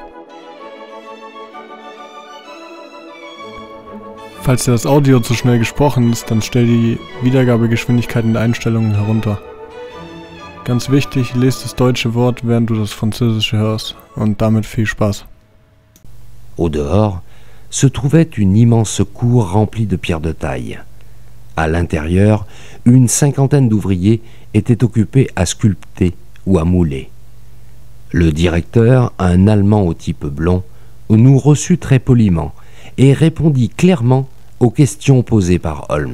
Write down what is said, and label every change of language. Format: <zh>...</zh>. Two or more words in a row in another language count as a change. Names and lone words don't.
<de>Falls dir das Audio zu schnell gesprochen ist, dann stell die Wiedergabegeschwindigkeit in den Einstellungen herunter. Ganz wichtig, lest das deutsche Wort, während du das französische hörst. Und damit viel Spaß.</de> <fr>Au dehors se trouvait une immense cour remplie de pierres de taille. À l'intérieur, une cinquantaine d'ouvriers étaient occupés à sculpter ou à mouler. Le directeur, un Allemand au type blond, nous reçut très poliment et répondit clairement aux questions posées par Holmes.</fr>